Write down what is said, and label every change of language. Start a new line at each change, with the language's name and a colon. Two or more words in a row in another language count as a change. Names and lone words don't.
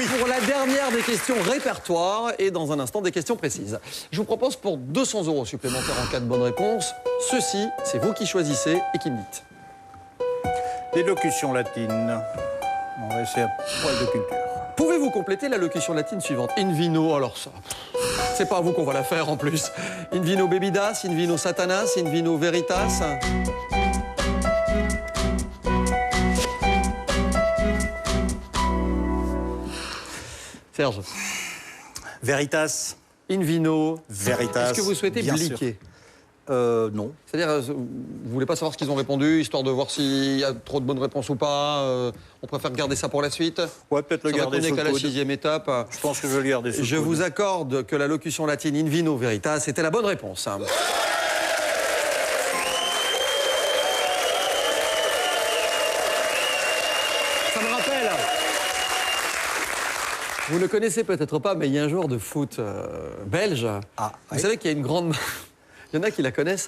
French: Pour la dernière des questions répertoires et dans un instant des questions précises. Je vous propose pour 200 € supplémentaires en cas de bonne réponse. Ceci, c'est vous qui choisissez et qui me dites. L'élocution latine. On va essayer un poil de culture. Pouvez-vous compléter la locution latine suivante?
Latin: In vino,
French: alors ça, c'est pas à vous qu'on va la faire en plus.
Latin: In vino bebidas, in vino satanas, in vino veritas.
French: Serge. Veritas.
Latin: In vino.
French: Veritas. Est-ce que vous souhaitez bliquer? Non. C'est-à-dire, vous voulez pas savoir ce qu'ils ont répondu, histoire de voir s'il y a trop de bonnes réponses ou pas. On préfère garder ça pour la suite. Ouais, peut-être le garder sous le qu'à la coude. 6e étape. Je pense que je vais le garder sous le coude. Je vous accorde que la locution latine
Latin: in vino veritas
French: était la bonne réponse. Ça me rappelle. Vous ne le connaissez peut-être pas, mais il y a un joueur de foot belge. Vous savez qu'il y a une grande... Il y en a qui la connaissent.